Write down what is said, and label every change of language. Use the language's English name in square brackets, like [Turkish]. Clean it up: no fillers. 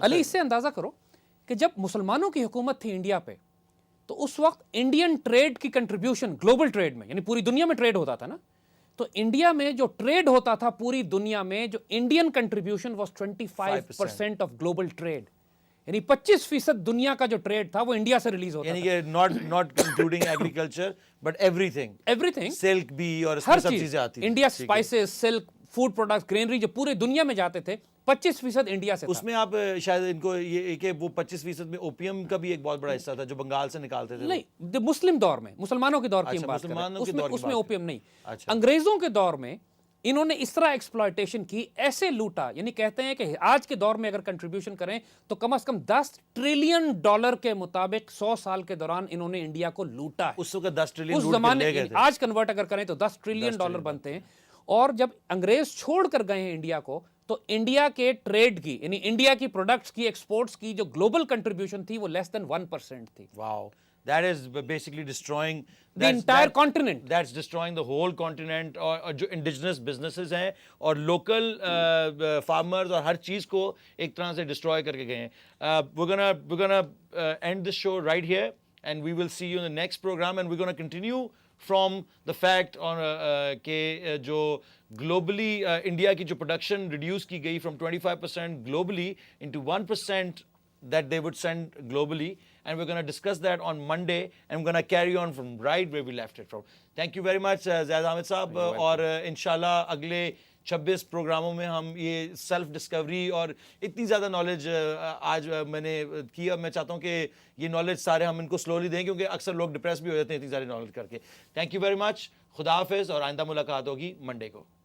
[Urdu] علی اس سے اندازہ کرو کہ جب مسلمانوں کی حکومت تھی انڈیا پہ تو اس وقت انڈین ٹریڈ کی کنٹریبیوشن گلوبل ٹریڈ میں یعنی پوری دنیا میں ٹریڈ ہوتا تھا نا, تو انڈیا میں جو ٹریڈ ہوتا تھا پوری دنیا میں جو Indian contribution was 25% of global trade, یعنی 25% دنیا کا جو ٹریڈ تھا وہ انڈیا سے ریلیز ہوتا یعنی کہ [English] not including agriculture but everything [Urdu] silk بھی اور اس میں سب چیزیں آتی ہیں. India spices, silk, food products, greenery جو پورے دنیا میں جاتے تھے 25% انڈیا سے. اس میں آپ شاید ان کو یہ کہ وہ 25% میں اوپیم کا بھی ایک بہت بڑا حصہ تھا جو بنگال سے نکالتے تھے. نہیں مسلم دور میں, مسلمانوں کے دور کی ہم بات کر رہے ہیں, اس میں اوپیم نہیں. انگریزوں کے دور میں انہوں نے اس طرح ایکسپلائٹیشن کی, ایسے لوٹا, یعنی کہتے ہیں کہ آج کے دور میں اگر کنٹریبیوشن کریں تو کم از کم $10 ٹریلین کے مطابق 100 سال کے دوران انہوں نے انڈیا کو لوٹا ہے. اس وقت 10 ٹریلین اس زمانے آج کنورٹ اگر کریں تو $10 ٹریلین بنتے ہیں. اور جب انگریز چھوڑ کر گئے ہیں انڈیا کو تو انڈیا کے ٹریڈ کی یعنی انڈیا کی پروڈکٹس کی ایکسپورٹس کی جو گلوبل کنٹریبیوشن تھی وہ لیس دین 1% تھی. [English] Wow. That is basically destroying the entire continent. That's destroying the whole continent. [Urdu] اور جو [English] indigenous businesses [Urdu] ہیں اور [English] local farmers [Urdu] اور ہر چیز کو ایک طرح سے destroy کر کے گئے ہیں. [English] We're gonna end this show right here and we will see you in the next program and we're gonna continue from the fact on [Urdu] کہ جو [English] globally [Urdu] انڈیا کی جو [English] production reduce [Urdu] کی گئی [English] from 25% globally into 1% that they would send globally, and we're going to discuss that on Monday and we're going to carry on from right where we left it from. Thank you very much Zaid Ahmed [Urdu] صاحب. اور انشاءاللہ اگلے 26 پروگراموں میں ہم یہ self Discovery اور اتنی زیادہ نالج آج میں نے کیا, میں چاہتا ہوں کہ یہ نالج سارے ہم ان کو سلولی دیں کیونکہ اکثر لوگ ڈپریس بھی ہو جاتے ہیں اتنی ساری نالج کر کے. [English] thank you very much, [Urdu] خدا حافظ, اور آئندہ ملاقات ہوگی منڈے کو.